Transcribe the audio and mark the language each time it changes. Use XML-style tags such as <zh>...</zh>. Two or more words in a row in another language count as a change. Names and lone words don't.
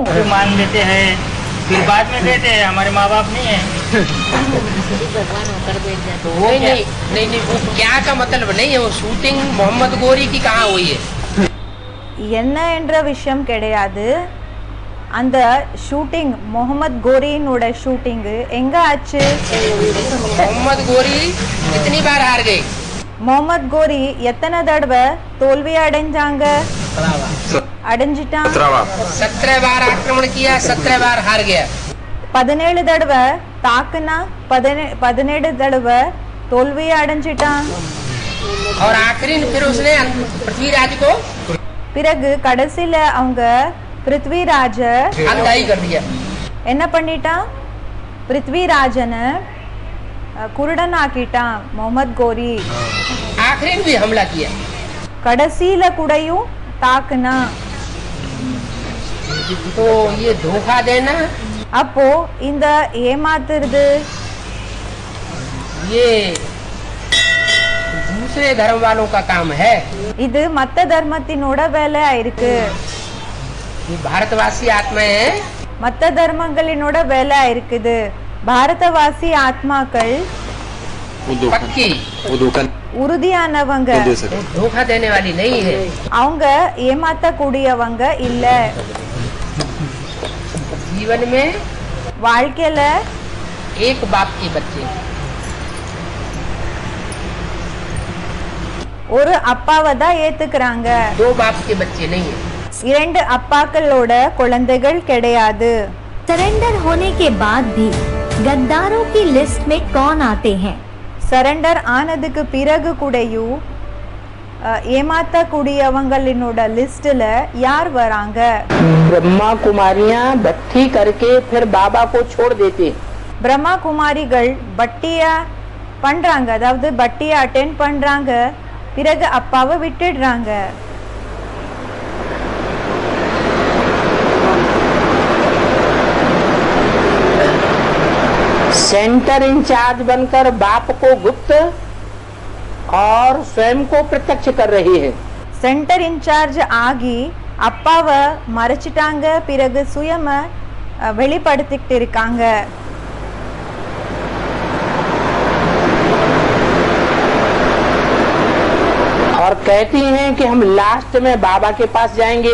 <hi>मान लेते हैं, फिर बाद में कहते हैं हमारे माँ बाप नहीं है. तो वो क्या? नहीं वो क्या का मतलब नहीं है. वो शूटिंग मोहम्मद गोरी की कहाँ हुई है?</hi> <ta>என்ன என்ற விஷயம் கிடையாது. அந்த ஷூட்டிங் முகமது கோரியினோட ஷூட்டிங் எங்க ஆச்சு?</ta> <hi>मोहम्मद गोरी कितनी बार हार गए?</hi> <ta>முகமது கோரி எத்தனை தடவை தோல்வி அடைஞ்சாங்க? அடைஞ்சிட்டான்.</ta> <hi>17 बार आक्रमण किया, 17 बार हार गया.</hi> <ta>17 தடவை தாக்குனா 17 தடவை தோல்வி அடைஞ்சிட்டான்.</ta> <hi>और आखिरी फिर उसने पृथ्वीराज को</hi> <ta>பிறகு கடைசியில அவங்க பிருத்விராஜ</ta> <hi>अंधाई कर दिया.</hi> <ta>என்ன பண்ணிட்டான்? பிருத்விராஜனை குருடன் ஆக்கிட்டான் முகமது கோரி.</ta> <hi>आखिरी में भी हमला किया.</hi> <ta>கடைசியில கூடயும் தாக்குனா.</ta> <hi>तो ये धोखा देना,</hi> <ta>அப்போ இந்த ஏமாத்துறது</ta> <hi>ये दूसरे धर्म वालों का काम है.</hi> <ta>இது மத்த தர்மத்தினோட வேலையா இருக்கு.</ta> <hi>ये भारतवासी आत्माएं हैं,</hi> <ta>மத்த தர்மங்களினோட வேலையா இருக்குது. பாரதவாசி ஆத்மாக்கள்</ta> <hi>पक्की, वो धोखा</hi> <ta>உறுதியானவங்க</ta> <hi>नहीं दे सकते। वो धोखा देने वाली नहीं है।</hi> <ta>அவங்க ஏமாத்தக்கூடியவங்க இல்ல</ta> <hi>जीवन में</hi> <ta>வாழ்க்கையில</ta> <hi>एक बाप के बच्चे,</hi> <ta>ஒரு அப்பாவை தான் ஏத்துக்கிறாங்க,</ta> <hi>दो बाप के बच्चे नहीं है।</hi> <ta>இரண்டு அப்பாக்களோட குழந்தைகள் கிடையாது.</ta> <hi>सरेंडर होने के बाद भी गद्दारों की लिस्ट में कौन आते हैं?</hi> <ta>சரண்டர் ஆனதுக்கு பிறகு கூடயும் ஏமாத்தக்கூடியவங்களினோட லிஸ்ட்ல யார் வராங்க?</ta> <hi>ब्रह्मा कुमारियां भट्टी करके फिर बाबा को छोड़ देते।</hi> <ta>பிரம்மா குமாரிகள் பட்டியா பண்றாங்க, அதாவது பட்டியை அட்டென்ட் பண்றாங்க, பிறகு அப்பாவை விட்டுடுறாங்க.</ta> <en>center in-charge</en> <hi>बनकर बाप को गुप्त और स्वयं को प्रत्यक्ष कर रही है।</hi> <en>center in-charge</en> <ta>ஆகி அப்பாவை மறைச்சிட்டாங்க, பிறகு சுயம வெளிப்படுத்திக்கிட்டு இருக்காங்க.</ta> <hi>और कहती हैं कि हम लास्ट में बाबा के पास जाएंगे।</hi>